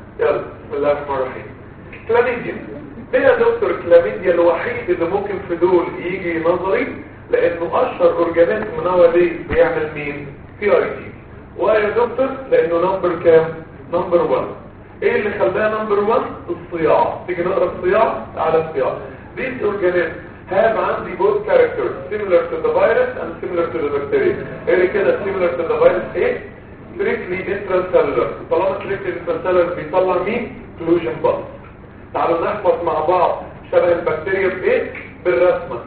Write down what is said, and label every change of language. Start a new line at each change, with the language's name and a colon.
Arabic: يلا بسم الله الرحمن الرحيم. كلاميديا. ايه يا دكتور كلاميديا الوحيد اللي ممكن في دول يجي نظري؟ لانه اشهر اورجانيزم نوادي بيعمل مين؟ بي اي تي. وايه يا دكتور؟ لانه نمبر كام؟ نمبر 1. ايه اللي خلاها نمبر 1؟ الصياعه. تيجي نقرا الصياعه؟ تعالى الصياعه.
English: These organisms have
Arabic: عندي
English: both characters similar to the virus and similar to the bacteria.
Arabic: ايه اللي كده
English: similar to the virus؟
Arabic: ايه؟
English: strictly intracellular.
Arabic: طالما
English: strictly intracellular
Arabic: بيطلع مين؟
English: inclusion bus.
Arabic: تعالوا نحفظ مع بعض شبه البكتيريا بايه؟ بالرسمه.